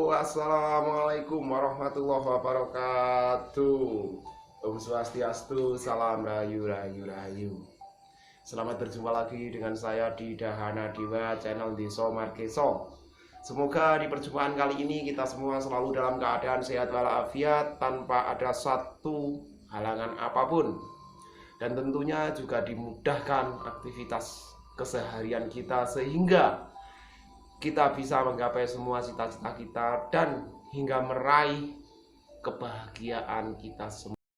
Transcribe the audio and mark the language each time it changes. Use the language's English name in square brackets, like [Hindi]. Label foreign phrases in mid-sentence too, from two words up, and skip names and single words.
[Arabic] السلام عليكم ورحمة الله وبركاته. [Balinese] Om Swastiastu, [Indonesian] salam rayu rayu rayu. Selamat berjumpa lagi dengan saya di Dahana Dewa channel Deso Markeso. Semoga di perjumpaan kali ini kita semua selalu dalam keadaan sehat walafiat tanpa ada satu halangan apapun. Dan tentunya juga dimudahkan aktivitas keseharian kita sehingga kita bisa menggapai semua cita-cita kita dan hingga meraih kebahagiaan kita semua.